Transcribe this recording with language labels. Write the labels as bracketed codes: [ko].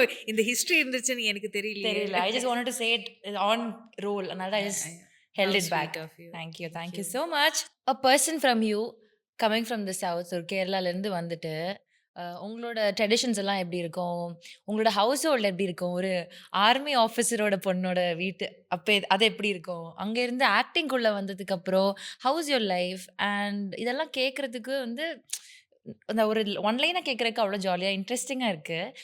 [ta] இந்த ஹிஸ்டரி இருந்துச்சுன்னு எனக்கு தெரியல. [en] I just wanted to say it on roll, and I just held it back. Thank you so much. A person from you coming from the south, or [ta] கேரளால இருந்து வந்துட்டு உங்களோட traditions எல்லாம் எப்படி இருக்கும், உங்களோட ஹவுஸ் ஹோல்ட் எப்படி இருக்கும், ஒரு ஆர்மி ஆஃபீஸரோட பொண்ணோட வீட்டு அப்போ அது எப்படி இருக்கும், அங்கேருந்து ஆக்டிங்குள்ளே வந்ததுக்கப்புறம் ஹவுஸ் யோர் லைஃப், அண்ட் இதெல்லாம் கேட்குறதுக்கு அந்த ஒரு ஒன்லைனாக கேட்குறதுக்கு அவ்வளோ ஜாலியாக இன்ட்ரெஸ்டிங்காக இருக்குது.